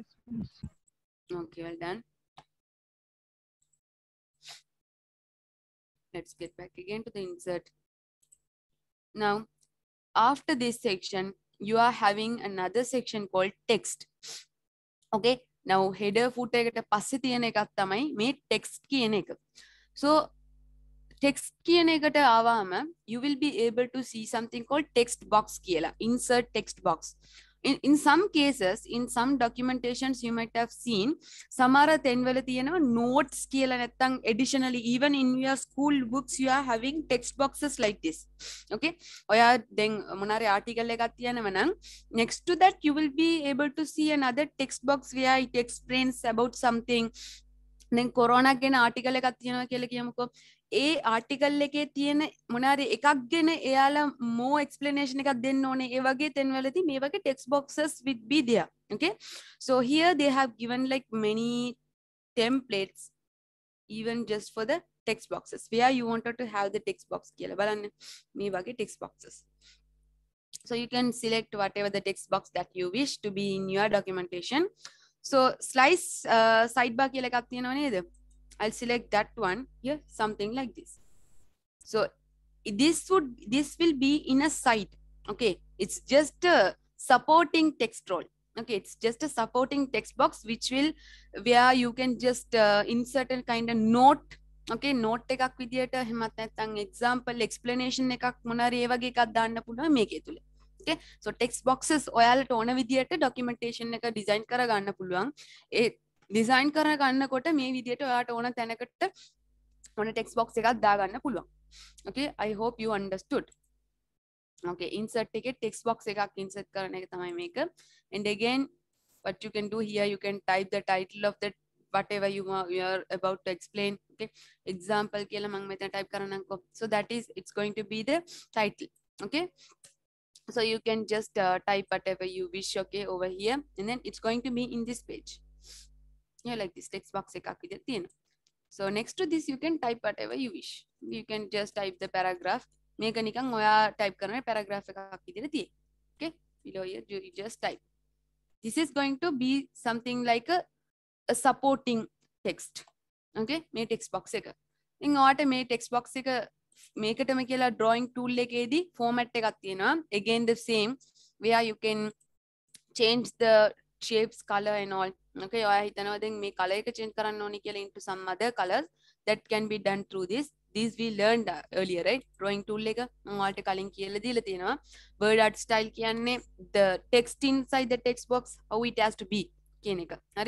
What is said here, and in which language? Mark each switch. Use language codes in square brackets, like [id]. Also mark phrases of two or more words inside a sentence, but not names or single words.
[en] Okay, well done. Let's get back again to the insert. Now, after this section, you are having another section called text. Okay, now header footer [si] එකට පස්සේ තියෙන එකක් තමයි මේ text කියන එක. [en] So text [si] කියන එකට ආවම [en] you will be able to see something called text box කියලා. Insert text box. In some cases, in some documentations, you might have seen samara [si] තැන්වල තියෙනවා [en] notes කියලා නැත්නම් additionally, even in your school books you are having text boxes like this. Okay, [si] ඔයා දැන් මොනාරි [en] article [si] එකක් තියෙනවා නම් [en] next to that you will be able to see another text box where it explains about something. [si] දැන් කොරෝනා ගැන ආටිකල් එකක් තියෙනවා කියලා කියමුකෝ. ඒ ආටිකල් එකේ තියෙන මොනාරි එකක් ගැන එයාලා [en] more explanation [si] එකක් දෙන්න ඕනේ. ඒ වගේ තැන්වලදී මේ වගේ [en] text boxes will be there. Okay, so here they have given like many templates even just for the text boxes where you wanted to have the text box [si] කියලා බලන්න මේ වගේ [en] text boxes. So you can select whatever the text box that you wish to be in your documentation. So slice sidebar [si] කියලා එකක් තියෙනව නේද? [en] I'll select that one here, something like this. So this will be in a side. Okay, it's just a supporting text role. Okay, it's just a supporting text box which will, where you can just insert a kind of note. Okay, note [si] එකක් විදියට එහෙමත් නැත්නම් [en] example explanation [si] එකක් මොනාරි ඒ වගේ එකක් දාන්න පුළුවන් මේකේ තුල. [en] Okay, so text boxes [si] ඔයාලට ඕන විදියට documentation එක design කර ගන්න පුළුවන්. ඒ design කර ගන්නකොට මේ විදියට ඔයාලට ඕන තැනකට ඕන [en] text box [si] එකක් දා ගන්න පුළුවන්. [en] Okay, I hope you understood. Okay, insert [si] එකේ [en] text box [si] එකක් insert කරන එක තමයි මේක. [en] And again, what you can do here, you can type the title of the whatever you are about to explain. Okay, example [si] කියලා මම මෙතන type කරනම්කෝ. [en] So that is, it's going to be the title. Okay, so you can just type whatever you wish, okay, over here, and then it's going to be in this page. Yeah, like this text box [si] එකක් විදියට තියෙනවා. [en] So next to this, you can type whatever you wish. You can just type the paragraph. [si] මේක නිකන් ඔයා type කරන paragraph එකක් විදියට තියෙයි. [en] Okay, below here you just type. This is going to be something like a supporting text. [si] Okay, මේ [en] text box [si] එක. ඉතින් ඔයාට මේ [en] text box [si] එක මේකටම කියලා [en] drawing tool [si] එකේදී format එකක් තියෙනවා. [en] Again the same, where you can change the shapes, color and all. [si] Okay, ඔයා හිතනවා දැන් මේ color එක change කරන්න ඕනි කියලා [en] into some other colors. That can be done through this. These we learned earlier, right? Drawing tool [si] එක මම ඔයාලට කලින් කියලා දීලා තියෙනවා. [en] Word art style කියන්නේ the text inside the text box, how it has to be [si] කියන එක. හරි?